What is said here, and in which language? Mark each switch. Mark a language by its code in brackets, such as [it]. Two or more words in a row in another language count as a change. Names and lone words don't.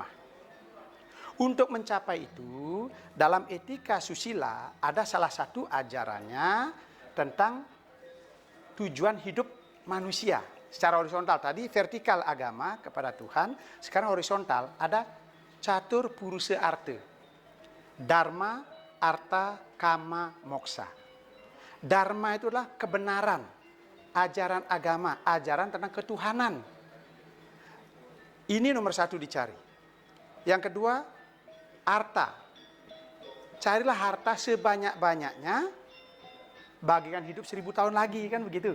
[id] Untuk mencapai itu, dalam etika susila ada salah satu ajarannya tentang tujuan hidup manusia secara horizontal. Tadi vertikal agama kepada Tuhan, sekarang horizontal ada catur purusa arta. Dharma, arta, kama, moksa. Dharma itu adalah kebenaran, ajaran agama, ajaran tentang ketuhanan. Ini nomor 1 dicari. Yang kedua, arta. Carilah harta sebanyak-banyaknya, bagikan hidup 1000 tahun lagi, kan begitu.